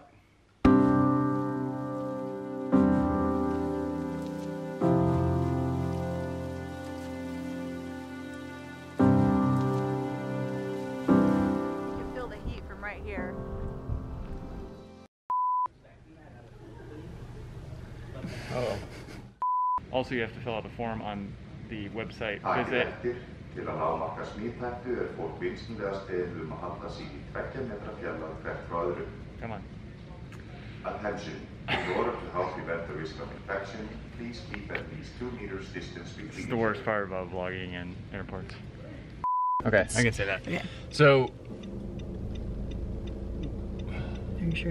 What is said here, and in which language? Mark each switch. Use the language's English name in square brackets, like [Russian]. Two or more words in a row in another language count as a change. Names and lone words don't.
[English] You can feel the heat from right here. Oh. Also, you have to fill out a form on the website. Visit. [Icelandic] Til að lágmarka smithættu fólk vinsamlegast beðið að halda sig í 2 metra fjarlægð hvert frá öðru. [English] Come on. Attention. In order to help prevent the risk of infection, please keep at least 2 meters distance between. This is the worst part about vlogging in airports. Okay, I can say that. Okay. So, Are you sure you can?